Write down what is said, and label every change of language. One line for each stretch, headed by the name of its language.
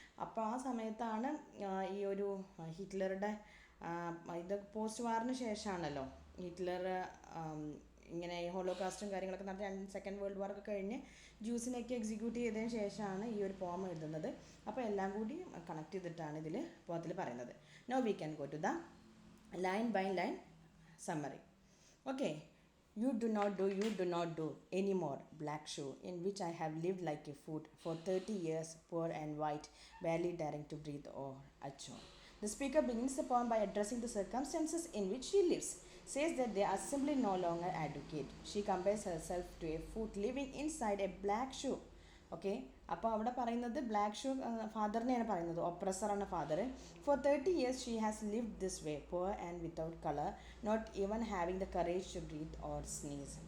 Malayalam: അപ്പോൾ ആ സമയത്താണ് ഈ ഒരു ഹിറ്റ്ലറുടെ ഇത് പോസ്റ്റ് വാറിന് ശേഷമാണല്ലോ ഹിറ്റ്ലർ ഇങ്ങനെ ഹോളോകാസ്റ്റും കാര്യങ്ങളൊക്കെ നടത്തി സെക്കൻഡ് വേൾഡ് വാർ ഒക്കെ കഴിഞ്ഞ് ജ്യൂസിനെയൊക്കെ എക്സിക്യൂട്ട് ചെയ്തതിന് ശേഷമാണ് ഈ ഒരു പോം എഴുതുന്നത്. അപ്പോൾ എല്ലാം കൂടി കണക്ട് ചെയ്തിട്ടാണ് ഇതിൽ പോത്തിൽ പറയുന്നത്.
English: Now we can go to the line by line summary. Okay, you do not do anymore, black shoe, in which I have lived like a foot for 30 years, poor and white, barely daring to breathe or achoo. The speaker begins the poem by addressing the circumstances in which she lives, says that they are simply no longer adequate. She compares herself to a foot living inside a black shoe.
Malayalam: Okay, അപ്പോൾ അവിടെ പറയുന്നത് black shoe ഫാദറിനെയാണ് പറയുന്നത്, ഒപ്രസറാണ് father.
English: For 30 years she has lived this way, poor and without colour, not even having the courage to breathe or sneeze.